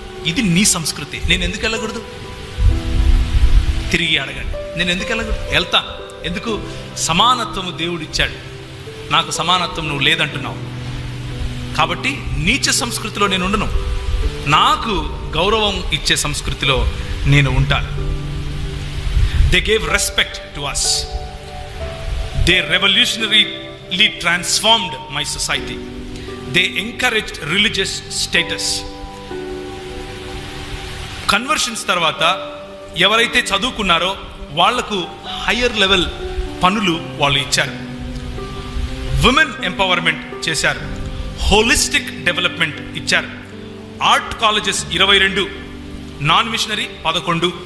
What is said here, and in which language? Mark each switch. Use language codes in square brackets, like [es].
[te] ఇది నీ సంస్కృతి. నేను ఎందుకు వెళ్ళకూడదు? తిరిగి అడగండి, నేను ఎందుకు వెళ్ళకూడదు? వెళ్తా. ఎందుకు? సమానత్వము దేవుడు ఇచ్చాడు, నాకు సమానత్వం నువ్వు లేదంటున్నావు కాబట్టి నీచ సంస్కృతిలో నేను ఉండను, నాకు గౌరవం ఇచ్చే సంస్కృతిలో నేను ఉంటాను. [en] They gave respect to us. They revolutionarily transformed my society. They encouraged religious status. [te] Conversions తర్వాత ఎవరైతే చదువుకున్నారో వాళ్లకు హయ్యర్ లెవెల్ పనులు వాళ్ళు ఇచ్చారు. విమెన్ ఎంపవర్మెంట్ చేశారు, హోలిస్టిక్ డెవలప్మెంట్ ఇచ్చారు. [en] Art colleges 22, non missionary 11.